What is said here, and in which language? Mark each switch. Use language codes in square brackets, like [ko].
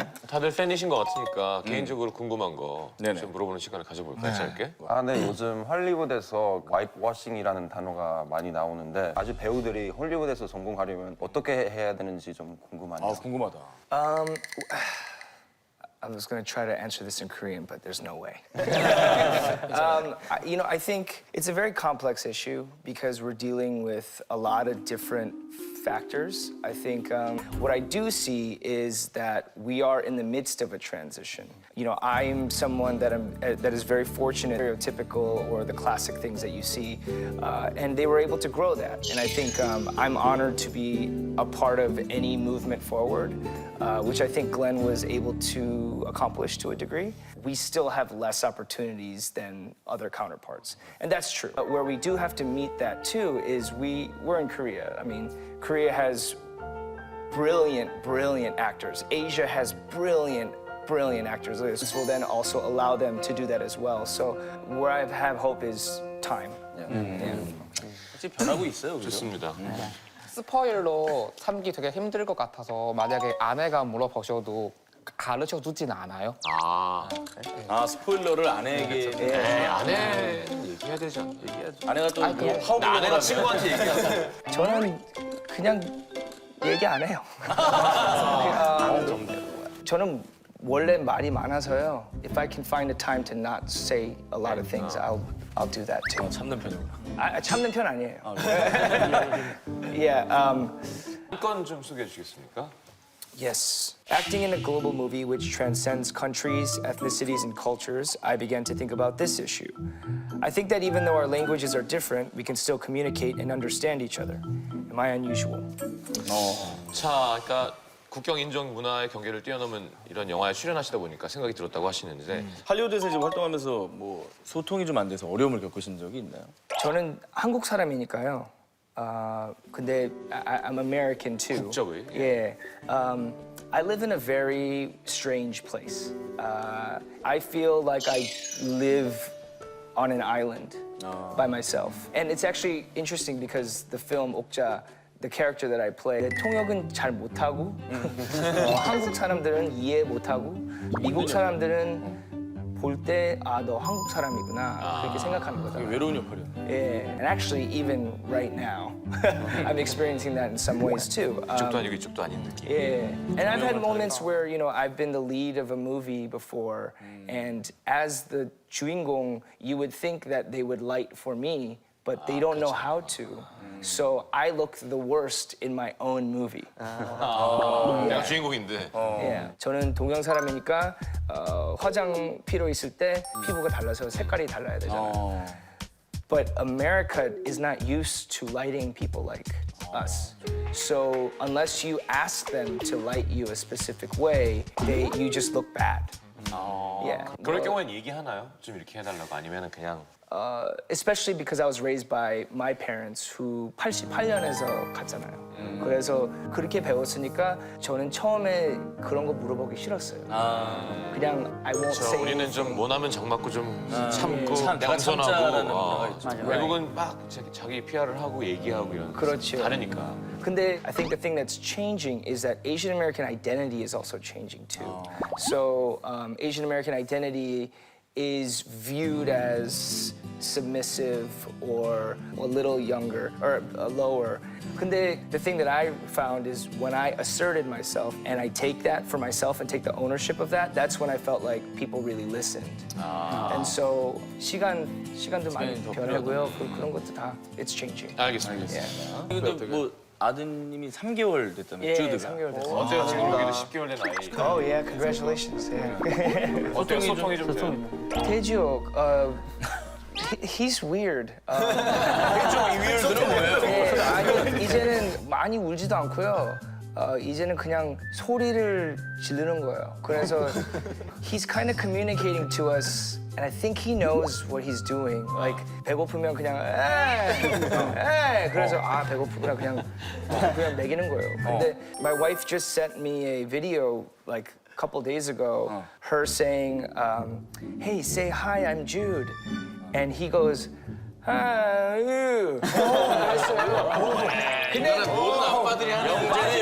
[ko] 다들 팬이신 것 같으니까 개인적으로 궁금한 거 네네. 좀 물어보는 시간을 가져볼까요, 짧게? 네, 요즘 할리우드에서 와이프 워싱이라는 단어가 많이 나오는데 아직 배우들이 헐리우드에서 성공하려면 어떻게 해야 되는지 좀 궁금하네요. 궁금하다. [en] I was going to try to answer this in Korean, but there's no way. I think it's a very complex issue because we're dealing with a lot of different factors. I think what I do see is that we are in the midst of a transition. You know, I'm someone that is very fortunate, stereotypical or the classic things that you see, and they were able to grow that. And I think I'm honored to be a part of any movement forward, which I think Glenn was able to accomplish to a degree. We still have less opportunities than other counterparts, and that's true. But where we do have to meet that too is we're in Korea. I mean, Korea has brilliant actors. Asia has brilliant actors. This will then also allow them to do that as well. So where I have hope is time. [ko] 확실히 변하고 있어요, 그죠? 좋습니다. 스포일러 삼기 되게 힘들 것 같아서 만약에 아내가 물어보셔도 가르쳐 주지는 않아요. 스포일러를 아내에게. 아내는 얘기해야 되지 않나? 아내가 또 하우블 아내가 친구한테 얘기하는 저는 그냥 얘기 안 해요. 저는 원래 말이 많아서요. [en] If I can find a time to not say a lot of things, I'll do that too. [ko] 참는 편이구나. 참는 편 아니에요. Yeah. 건 좀 소개해 주시겠습니까? [en] Yes. Acting in a global movie which transcends countries, ethnicities, and cultures, I began to think about this issue. I think that even though our languages are different, we can still communicate and understand each other. Am I unusual? [ko] 자, 그러니까 국경 인종 문화의 경계를 뛰어넘은 이런 영화에 출연하시다 보니까 생각이 들었다고 하시는데 할리우드에서 이제 활동하면서 뭐 소통이 좀 안 돼서 어려움을 겪으신 적이 있나요? 저는 한국 사람이니까요. [en] 근데 I'm American too. [ko] 국적이? [en] Yeah. I live in a very strange place. I feel like I live on an island by myself. And it's actually interesting because the film 옥자, the character that I play, [ko] 통역은 잘 못하고 한국 사람들은 이해 못하고 미국 사람들은 볼 때 아, 너 한국 사람이구나 그렇게 생각하는 거다. 외로운 역할이요. [en] Yeah, and actually even right now, I'm experiencing that in some ways too. [ko] 이쪽도 아니고 이쪽도 아닌 느낌. [en] Yeah, and I've had moments where I've been the lead of a movie before, and as the 주인공, you would think that they would light for me, but they don't know how to. So I look the worst in my own movie. [ko] 내가 주인공인데. [en] Yeah. [ko] 저는 동양 사람이니까 화장 필요 있을 때 피부가 달라서 색깔이 달라야 되잖아요. [en] But America is not used to lighting people like us. So unless you ask them to light you a specific way, you just look bad. Yeah. [ko] 그럴 경우엔 얘기하나요? 좀 이렇게 해달라고 아니면 그냥 [en] Especially because I was raised by my parents who [ko] 88년에서 갔잖아요. 그래서 그렇게 배웠으니까 저는 처음에 그런 거 물어보기 싫었어요. [en] 그냥 I won't say [ko] 우리는 좀 모나면 정 맞고 좀 참고 내가 참자라는 문화가 있죠. 외국은 막 자기 PR을 하고 얘기하고 이런 그렇죠. 다르니까. [en] 근데 I think the thing that's changing is that Asian American identity is also changing too. So Asian American identity is viewed as submissive or a little younger or lower. 근데 the thing that I found is when I asserted myself and I take that for myself and take the ownership of that, that's when I felt like people really listened. And so [ko] 시간도 많이 변하고요. 그런 것도 다 [en] it's changing. [ko] 알겠습니다. 근데 뭐 아드님이 3개월 됐다면 예, 주드가. 3개월 됐어요. 어때요? 지금 여기도 10개월 된 아이. [en] Oh yeah, congratulations. Yeah. [ko] 어때요? 소통이 좀 돼요? [en] 태지옥, he's weird. [ko] 위얼들은 뭐예요? 예, 아니 이제는 많이 울지도 않고요. 이제는 그냥 소리를 지르는 거예요. [en] 그래서 he's kind of communicating to us, and I think he knows what he's doing. [ko] Like 배고프면 그냥 에이, 그래서 아 배고프구나 그냥 먹이는 거예요. [en] 근데 my wife just sent me a video like a couple days ago, her saying, "Hey, say hi, I'm Jude," and he goes. [ko] 그랬어요. 근데 모든 아빠들이 하는